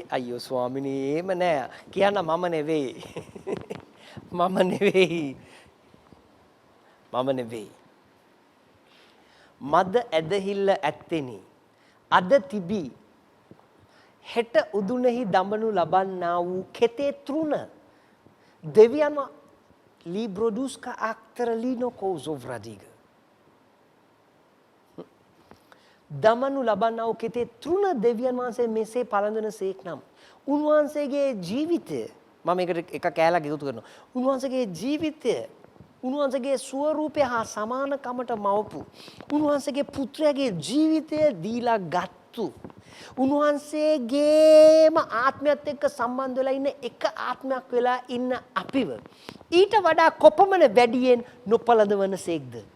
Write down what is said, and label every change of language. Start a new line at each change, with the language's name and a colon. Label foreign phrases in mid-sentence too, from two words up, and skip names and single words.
Sinhala: අයියෝ ස්වාමිනේ එහෙම නෑ. කියන්න මම නෙවෙයි. මම නෙවෙයි. මද ඇදහිල්ල ඇත්තෙනි. අද තිබී හෙට උදුනෙහි දඹනු ලබන්නා වූ කෙතේ තෘණ දෙවියන් librodusca actrelino kousovradīga. දමනු ලබන්නා වූ කෙතේ තෘණ දෙවියන් වහන්සේ මෙසේ පළඳන සේක් නම් උන්වහන්සේගේ ජීවිතය මම මේකට එක කෑල්ලක් එකතු කරනවා. උන්වහන්සේගේ ජීවිතය උන්වහන්සේගේ ස්වරූපය හා සමානකමට මවපු උන්වහන්සේගේ පුත්‍රයාගේ ජීවිතය දීලා ගත්තු උන්වහන්සේගේම ආත්මයත් එක්ක සම්බන්ධ වෙලා ඉන්න එක ආත්මයක් වෙලා ඉන්න අපිව ඊට වඩා කොපමණ වැඩියෙන් නොපළඳවන සේක්ද?